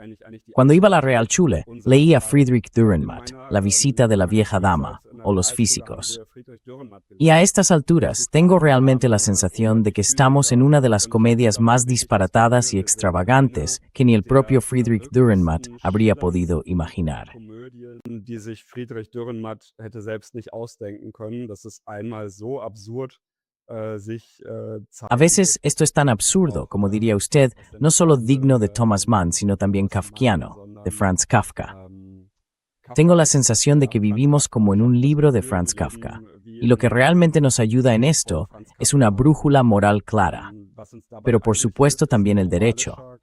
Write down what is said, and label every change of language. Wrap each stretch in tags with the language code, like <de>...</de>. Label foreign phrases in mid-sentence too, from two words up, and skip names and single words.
<es>Cuando iba a la Realschule, leí a Friedrich Dürrenmatt, La visita de la vieja dama, o Los físicos. Y a estas alturas tengo realmente la sensación de que estamos en una de las comedias más disparatadas y extravagantes que ni el propio Friedrich Dürrenmatt habría podido imaginar.</es> <de>Die sich Friedrich Dürrenmatt hätte selbst nicht ausdenken können. Das ist einmal so absurd.</de> <es>A veces esto es tan absurdo, como diría usted, no solo digno de Thomas Mann, sino también kafkiano, de Franz Kafka. Tengo la sensación de que vivimos como en un libro de Franz Kafka, y lo que realmente nos ayuda en esto es una brújula moral clara, pero por supuesto también el derecho.</es>